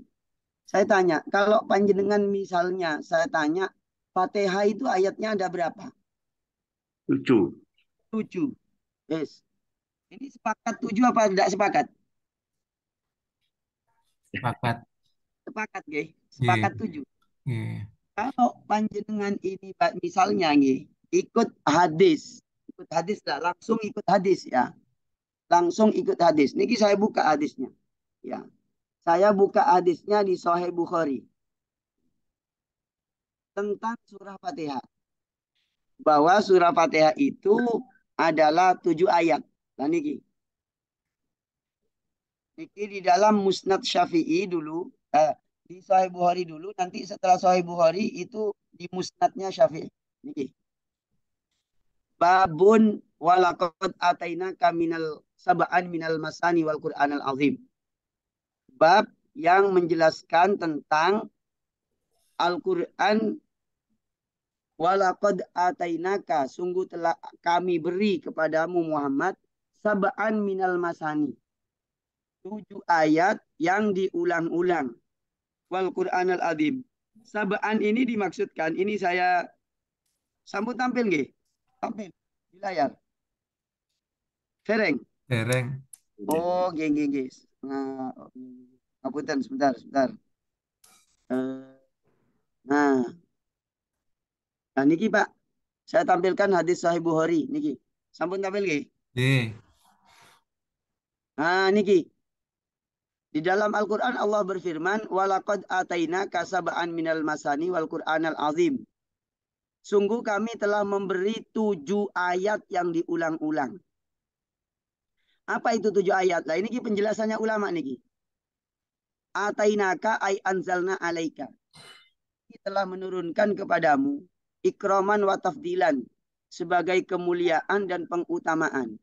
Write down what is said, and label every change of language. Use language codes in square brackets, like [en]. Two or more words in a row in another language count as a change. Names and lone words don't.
[id] Saya tanya, kalau panjenengan misalnya saya tanya, Fatihah itu ayatnya ada berapa? 7. 7. Yes. Ini sepakat 7 apa tidak sepakat? Sepakat. Sepakat, nggih. Nggih. Sepakat 7. Nggih. Kalau panjenengan ini misalnya nggih, ikut hadis lah, langsung ikut hadis ya. Langsung ikut hadis. Niki saya buka hadisnya. Ya. Saya buka hadisnya di Sahih Bukhari. Tentang surah Fatihah. Bahwa surah Fatihah itu adalah 7 ayat. Nah, niki. Niki di dalam Musnad Syafi'i dulu, di Sahih Bukhari dulu, nanti setelah Sahih Bukhari itu di Musnadnya Syafi'i. Niki. [ar] باب ولقد آتيناك من سبعا من المثاني والقرآن العظيم. [id] Bab yang menjelaskan tentang Al-Qur'an, [ar] ولقد آتيناك, [id] sungguh telah kami beri kepadamu Muhammad [ar] سبعا من المثاني, [id] 7 ayat yang diulang-ulang, [ar] والقرآن العظيم. [id] Sab'an ini dimaksudkan, ini saya sambut tampil nggih? Tampil di layar. Fereng. Dereng. Oh, nggih. Nah, ngapunten sebentar. Nah, niki Pak, saya tampilkan hadis Sahih Bukhari niki. Sampun tampil nggih? Nggih. Nah, niki. Di dalam Al-Qur'an Allah berfirman, [ar] "ولقد آتيناك سبعا من المثاني والقرآن العظيم." [id] Sungguh kami telah memberi 7 ayat yang diulang-ulang. Apa itu 7 ayat? Lah ini penjelasannya ulama niki. [ar] آتيناك أي أنزلنا عليك. [id] Kita telah menurunkan kepadamu [ar] إكراما وتفضيلا, [id] sebagai kemuliaan dan pengutamaan.